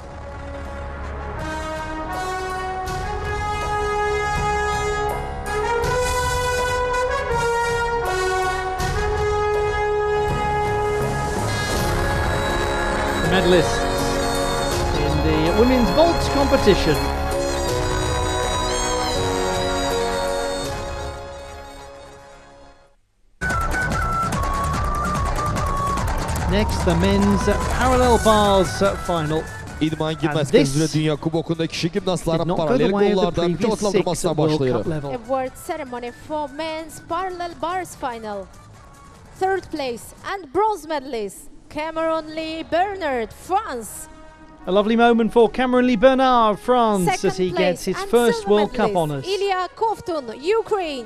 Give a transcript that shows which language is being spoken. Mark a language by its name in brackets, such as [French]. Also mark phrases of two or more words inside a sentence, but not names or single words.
[English] The medalists in the women's vault competition. Next, the men's parallel bars final. [Azerbaijani] İdman gimnastika üzrə Dünya Kubokunda kişi gimnastların paralel qollardan mükafatlandırmasına başlayır. [English] Award ceremony for men's parallel bars final. Third place and bronze medalist Cameron Lee Bernard, France. A lovely moment for Cameron Lee Bernard, France, Second as he gets his place and first silver World Cup medalist honours. Ilya Kovtun, Ukraine.